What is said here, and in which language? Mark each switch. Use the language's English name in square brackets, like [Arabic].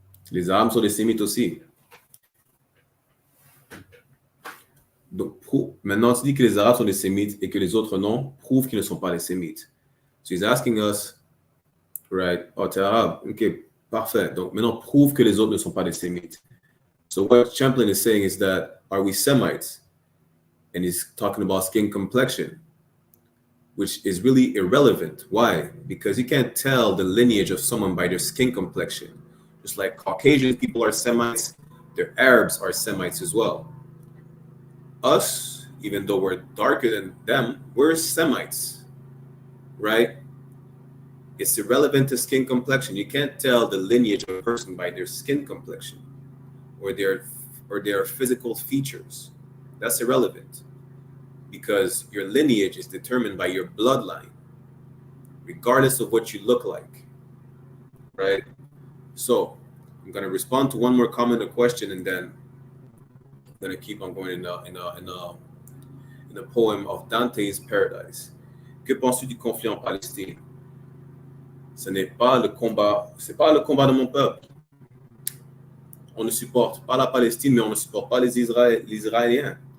[French] Les Arabes sont des Sémites aussi. Donc, maintenant, tu dis que les Arabes sont des Sémites et que les autres non, prouve qu'ils ne sont pas des Sémites. [English] So he's asking us, right? Oh, [French] t'es Arabe. OK, parfait. Donc, maintenant, prouve que les autres ne sont pas des Sémites. [English] So what Champlain is saying is that, are we Semites? And he's talking about skin complexion, which is really irrelevant. Why? Because you can't tell the lineage of someone by their skin complexion. Just like Caucasian people are Semites, their Arabs are Semites as well. Us, even though we're darker than them, we're Semites, right? It's irrelevant to skin complexion. You can't tell the lineage of a person by their skin complexion or their physical features. That's irrelevant because your lineage is determined by your bloodline, regardless of what you look like, right? So I'm going to respond to one more comment or question, and then I'm going to keep on going in the poem of Dante's Paradis. [French] Que penses-tu du conflit en Palestine? Ce n'est pas le combat, c'est pas le combat de mon peuple. On ne supporte pas la Palestine, mais on ne supporte pas les Israéliens.